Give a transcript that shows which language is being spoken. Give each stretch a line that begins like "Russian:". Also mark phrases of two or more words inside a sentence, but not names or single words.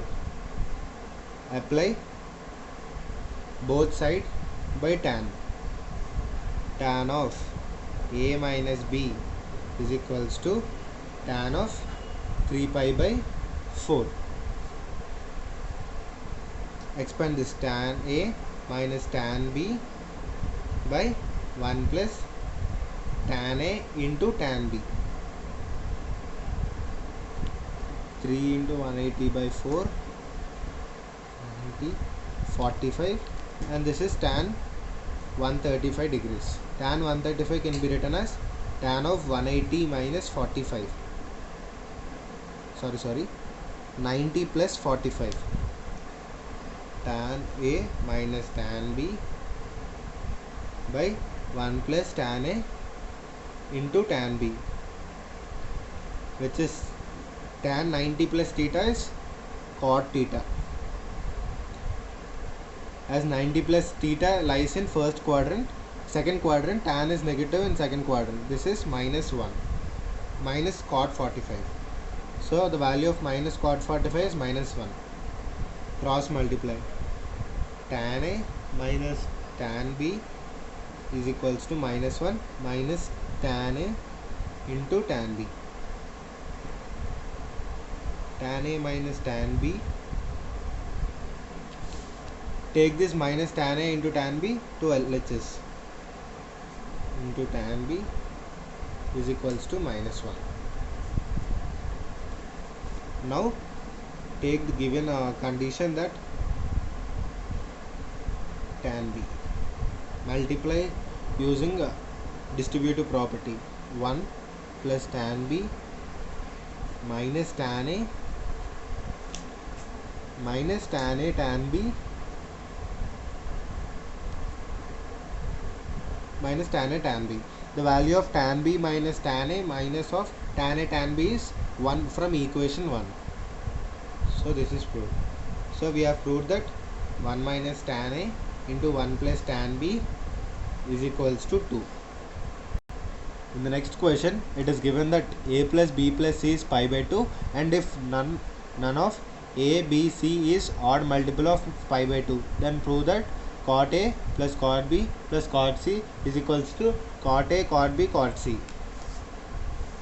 English: Apply both sides by tan. Tan of a minus b is equals to tan of 3 pi by 4. Expand this tan a minus tan b by 1 plus tan a into tan b. 3 into 180 by 4, 180, 45, and this is tan 135 degrees. Tan 135 can be written as tan of 180 minus 45. Sorry, 90 plus 45. Tan A minus tan B by 1 plus tan A into tan B, which is tan 90 plus theta is cot theta. As 90 plus theta lies in first quadrant, second quadrant tan is negative in second quadrant. This is minus 1 minus cot 45. So the value of minus cot 45 is minus 1. Cross multiply. Tan A minus tan B is equals to minus 1 minus tan A into tan B. Tan A minus tan B. Take this minus tan A into tan B to LHS. Into tan B is equals to minus 1. Now take the given condition that tan B. Multiply using distributive property. 1 plus tan B minus tan A minus tan A tan B minus tan A tan B. The value of tan B minus tan A minus of tan A tan B is 1 from equation 1. So this is proved. So we have proved that 1 minus tan A into 1 plus tan B is equals to 2. In the next question, it is given that a plus b plus c is pi by 2, and if none of a, b, c is odd multiple of pi by 2, then prove that cot a plus cot b plus cot c is equals to cot a, cot b, cot c.